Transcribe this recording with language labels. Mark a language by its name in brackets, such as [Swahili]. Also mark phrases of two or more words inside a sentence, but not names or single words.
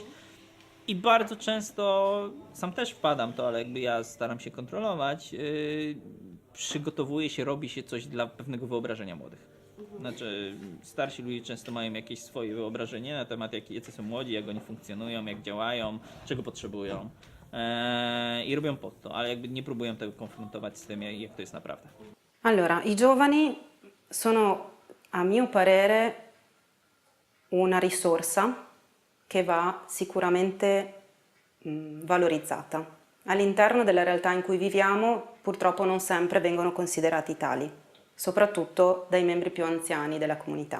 [Polish] I bardzo często, sam też wpadam to, ale jakby ja staram się kontrolować, przygotowuje się, robi się coś dla pewnego wyobrażenia młodych. Znaczy starsi ludzie często mają jakieś swoje wyobrażenie na temat jacy są młodzi, jak oni funkcjonują, jak działają, czego potrzebują i robią pod to, ale jakby nie próbują tego konfrontować z tym, jak to jest naprawdę. [Italian] Allora, i giovani sono, a mio parere, una risorsa che va sicuramente valorizzata. All'interno della realtà in cui viviamo purtroppo non sempre vengono considerati tali, soprattutto dai membri più anziani della comunità.